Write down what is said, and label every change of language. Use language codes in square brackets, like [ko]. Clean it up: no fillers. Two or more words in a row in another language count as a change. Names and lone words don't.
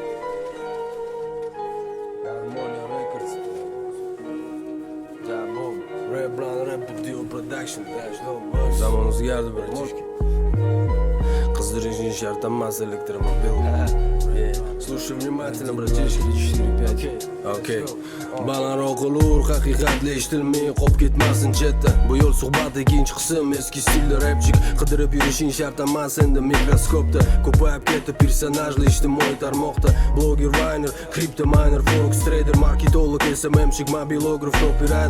[uz] Harmonia Records. Jabom, Rap Brand Rap Video Production. Zaman o'zgardi birinchi. Qizdirishing shart emas elektromobil. [ru] Слушай внимательно, братишка. [uz] 4-5. Okey. Balandroq olur, haqiqatli eshitilmay qolib ketmasin chetda. Bu yo'l suhbat ikkinchi qism, eski stilda rapchik. Qidirib yurishing shart emas endi mikroskopda. Ko'payib ketdi personajli ijtimoiy tarmoqda. Blogger, vayner, kripto miner, forex trader, marketolog, SMMchik, mobilograf, copywriter.